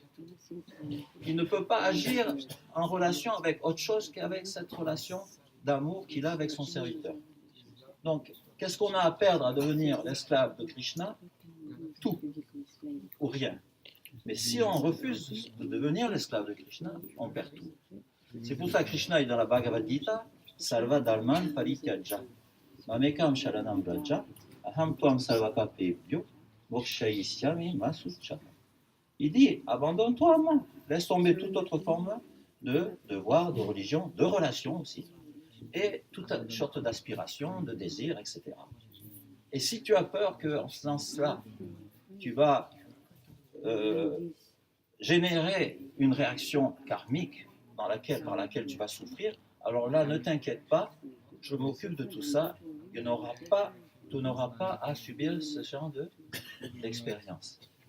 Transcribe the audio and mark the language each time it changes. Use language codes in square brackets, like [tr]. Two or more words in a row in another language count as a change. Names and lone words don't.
[fr] Il ne peut pas agir en relation avec autre chose qu'avec cette relation d'amour qu'il a avec son serviteur. Donc, qu'est-ce qu'on a à perdre à devenir l'esclave de Krishna? Tout ou rien. Mais si on refuse de devenir l'esclave de Krishna, on perd tout. C'est pour ça que Krishna est dans la Bhagavad Gita, [sa] सर्व धर्मान् परित्यज्य मामेकं शरणं व्रज अहं त्वां सर्वपापेभ्यो मोक्षयिष्यामि माशुचः. Il dit, abandonne-toi à moi, laisse tomber toute autre forme de devoir, de religion, de relation aussi, et toute sorte d'aspiration, de désir, etc. Et si tu as peur qu'en faisant cela, tu vas générer une réaction karmique par laquelle tu vas souffrir, alors là, ne t'inquiète pas, je m'occupe de tout ça, tu n'auras pas à subir ce genre d'expérience.